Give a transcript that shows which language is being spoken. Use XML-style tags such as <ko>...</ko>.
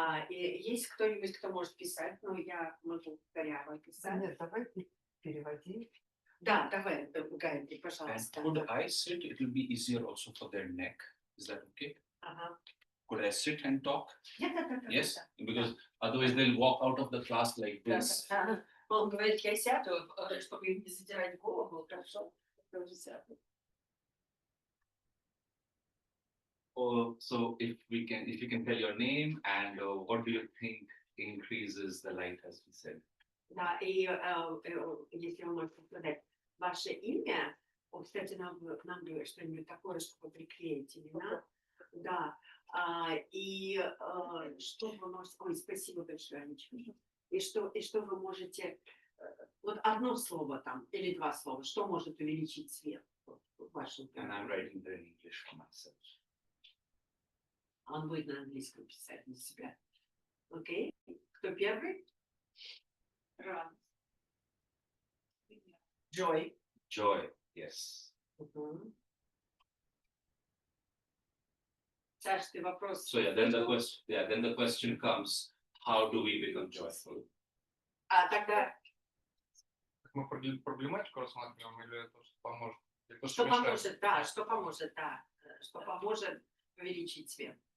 <ru>И есть кто-нибудь, кто может писать, но я могу коряво писать. Нет, давай переводи. Да, давай, Гайди, пожалуйста.</ru> <en>And could I sit? It will be easier also for their neck. Is that okay? Could I sit and talk?</en> <ru>Да.</ru> <en>Yes, because otherwise they'll walk out of the class like this.</en> <ru>Он говорит, я сяду, чтобы не задирать голову, хорошо? Тоже сяду.</ru> <en>So if you can tell your name and what do you think increases the light, as we said?</en> <ru>Да, и если вы можете сказать ваше имя, кстати, нам бы что-нибудь такое, чтобы приклеить имена. Да. И что вы можете... Ой, спасибо большое, Анечка. И что вы можете... Вот одно слово там, или два слова, что может увеличить свет в вашем...</ru> <en>And I'm writing there in English for myself.</en> <ru>Он будет на английском писать на себя. Окей? Кто первый? Радость.</ru> <en>Joy. Joy, yes.</en> <ru>Саш, ты вопрос...</ru> <en>So then the question comes, how do we become joyful?</en> <ru>Тогда... Мы проблематику рассматриваем или то, что поможет? Что поможет, да, что поможет, да. Что поможет увеличить свет.</ru>